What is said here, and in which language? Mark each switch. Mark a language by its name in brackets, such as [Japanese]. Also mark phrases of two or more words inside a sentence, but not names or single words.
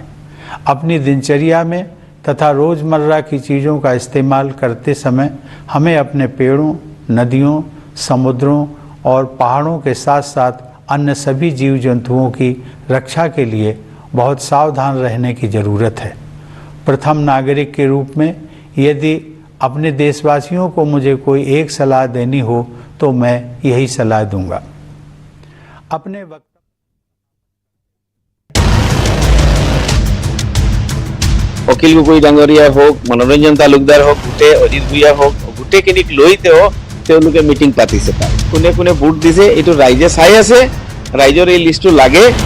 [Hindi] अपनी दिनचर्या में तथा रोज़मर्रा की चीज़ों का इस्तेमाल करते समय हमें अपने पेड़ों, नदियों, समुद्रों और पहाड़ों के साथ साथ अन्य सभी जीव जंतुओं की रक्षा के लिए बहुत सावधान रहने की ज़रूरत है। प्रथम नागरिक के रूप में यदि अपने देशवासियों को मुझे कोई एक सलाह देनी हो तो मैं यही सलाह दूंगा। अपने वक्त [Assamese] অখিল গগৈ ডাঙৰীয়া হওক, মনোৰঞ্জন তালুকদাৰ হওক, গোটেই অজিত ভূঞা হওক, গোটেইখিনিক লৈ তেওঁলোকে মিটিং পাতিছে। তাত কোনে কোনে ভোট দিছে এইটো ৰাইজে চাই আছে। ৰাইজৰ এই লিষ্টটো লাগে।